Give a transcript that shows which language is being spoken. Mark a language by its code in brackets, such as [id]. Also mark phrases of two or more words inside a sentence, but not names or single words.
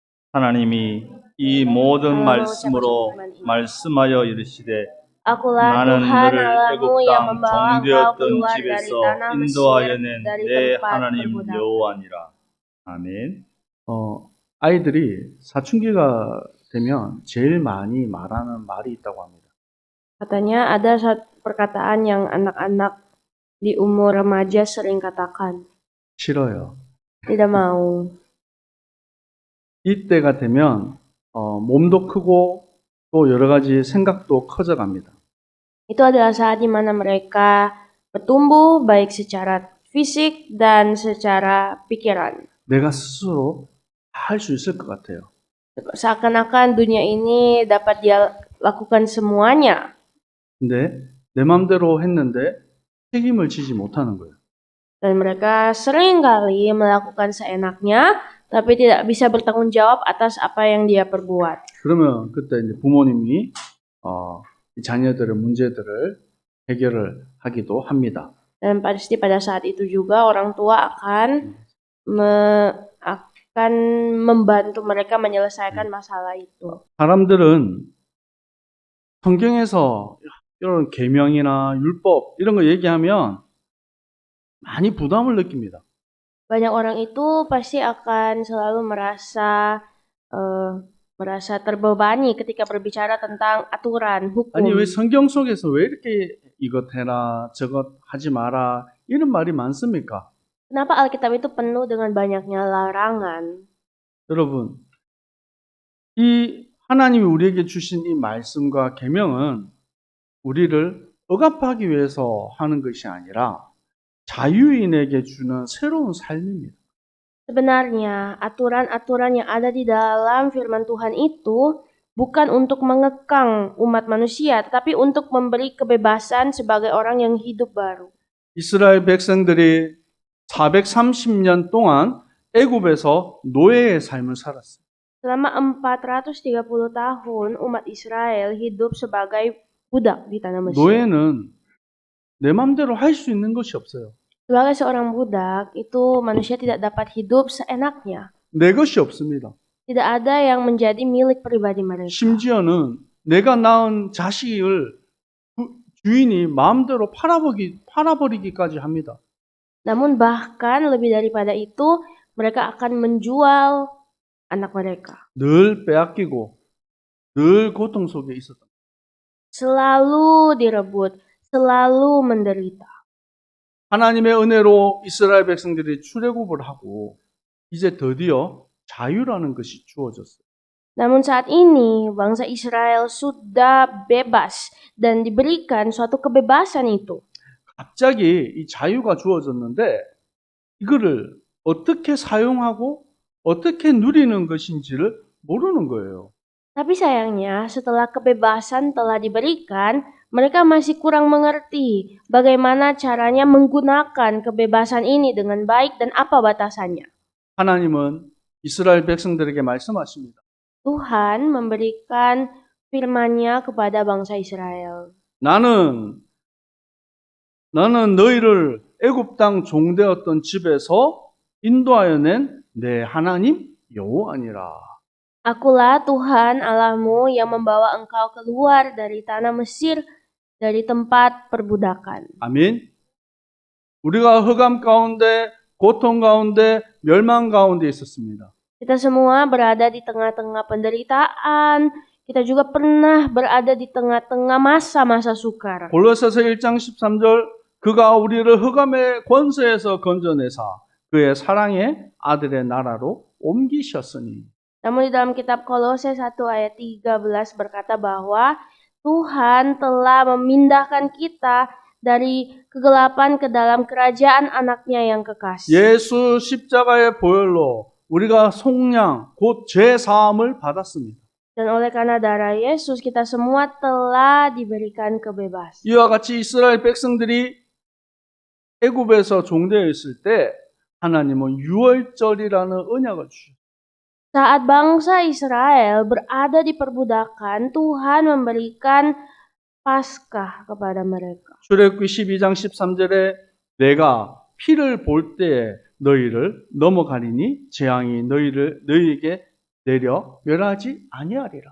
[ko] 하나님이 이 모든 [id] Allah [ko] 말씀으로 [id] mengucapkan firman ini. [ko] 말씀하여 이르시되 [id] Akulah [ko] 나는 [id] Tuhan [ko] 너를 [id] Allahmu [ko] 애굽 [id] yang [ko] 땅 [id] membawa engkau [ko] 종되었던 [id] keluar dari [ko] 집에서 [id] tanah Mesir, [ko] 인도하여 낸 [id] dari [ko] 내 [id] tempat [ko] 하나님 [id] perbudakan. [ko] 여호와니라. 아멘. 아이들이 사춘기가 되면 제일 많이 말하는 말이 있다고 합니다. [id] Katanya ada satu perkataan yang anak-anak di umur remaja sering katakan, [ko] 싫어요. [id] tidak mau. [ko] 이때가 되면 몸도 크고 또 여러 가지 생각도 커져갑니다. [id] Itu adalah saat di mana mereka bertumbuh baik secara fisik dan secara pikiran. [ko] 내가 스스로 할 수 있을 것 같아요. [id] Seakan-akan dunia ini dapat dia lakukan semuanya. [ko] 근데 내 맘대로 했는데 책임을 지지 못하는 거예요. [id] Dan mereka sering kali melakukan seenaknya, tapi tidak bisa bertanggung jawab atas apa yang dia perbuat. [ko] 그러면 그때 이제 부모님이 이 자녀들의 문제들을 해결을 하기도 합니다. [id] Dan pasti pada saat itu juga orang tua akan membantu mereka menyelesaikan masalah itu. [ko] 사람들은 성경에서 이런 계명이나 율법 이런 거 얘기하면 많이 부담을 느낍니다. [id] Banyak orang itu pasti akan selalu merasa terbebani ketika berbicara tentang aturan, hukum. [ko] 아니 왜 성경 속에서 왜 이렇게 이것 해라 저것 하지 마라 이런 말이 많습니까? [id] Kenapa Alkitab itu penuh dengan banyaknya larangan? [ko] 여러분, 이 하나님이 우리에게 주신 이 말씀과 계명은 우리를 억압하기 위해서 하는 것이 아니라 자유인에게 주는 새로운 삶입니다. [id] Sebenarnya, aturan-aturan yang ada di dalam firman Tuhan itu bukan untuk mengekang umat manusia, tetapi untuk memberi kebebasan sebagai orang yang hidup baru. [ko] 이스라엘 백성들이 430년 동안 애굽에서 노예의 삶을 살았어요. [id] Selama 430 tahun, umat Israel hidup sebagai budak di tanah Mesir. [ko] 노예는 내 맘대로 할 수 있는 것이 없어요. [id] Sebagai seorang budak, itu manusia tidak dapat hidup seenaknya. [ko] 내 것이 없습니다. [id] Tidak ada yang menjadi milik pribadi mereka. [ko] 심지어는 내가 낳은 자식을 주인이 마음대로 팔아버리기까지 합니다. [id] Namun bahkan lebih daripada itu, mereka akan menjual anak mereka. [ko] 늘 빼앗기고 늘 고통 속에 있었다. [id] Selalu direbut, selalu menderita. [ko] 하나님의 은혜로 이스라엘 백성들이 출애굽을 하고 이제 드디어 자유라는 것이 주어졌어요. [id] Namun saat ini bangsa Israel sudah bebas dan diberikan suatu kebebasan itu. [ko] 갑자기 이 자유가 주어졌는데 이거를 어떻게 사용하고 어떻게 누리는 것인지를 모르는 거예요. [id] Tapi sayangnya setelah kebebasan telah diberikan, mereka masih kurang mengerti bagaimana caranya menggunakan kebebasan ini dengan baik dan apa batasannya. [ko] 하나님은 이스라엘 백성들에게 말씀하십니다. [id] Tuhan memberikan firman-Nya kepada bangsa Israel. [ko] 나는 너희를 애굽 땅 종되었던 집에서 인도하여 낸 내 하나님 여호와니라. [id] Akulah Tuhan Allahmu yang membawa engkau keluar dari tanah Mesir, dari tempat perbudakan. [ko] 아멘. 우리가 흑암 가운데, 고통 가운데, 멸망 가운데 있었습니다. [id] Kita semua berada di tengah-tengah penderitaan. Kita juga pernah berada di tengah-tengah masa-masa sukar. [ko] 골로새서 1장 13절 그가 우리를 흑암의 권세에서 건져내사 그의 사랑의 아들의 나라로 옮기셨으니. [id] Namun di dalam kitab Kolose 1 ayat 13 berkata bahwa Tuhan telah memindahkan kita dari kegelapan ke dalam kerajaan anaknya yang kekasih. [ko] 예수 십자가의 보혈로 우리가 속량 곧 죄 사함을 받았습니다. [id] Dan oleh karena darah Yesus kita semua telah diberikan kebebasan. [ko] 이와 같이 이스라엘 백성들이 애굽에서 종되어 있을 때 하나님은 유월절이라는 언약을 주셨어요. [id] Saat bangsa Israel berada di perbudakan, Tuhan memberikan Paskah kepada mereka. [ko] 출애굽기 12장 13절에 내가 피를 볼 때에 너희를 넘어가리니 재앙이 너희에게 내려 멸하지 아니하리라.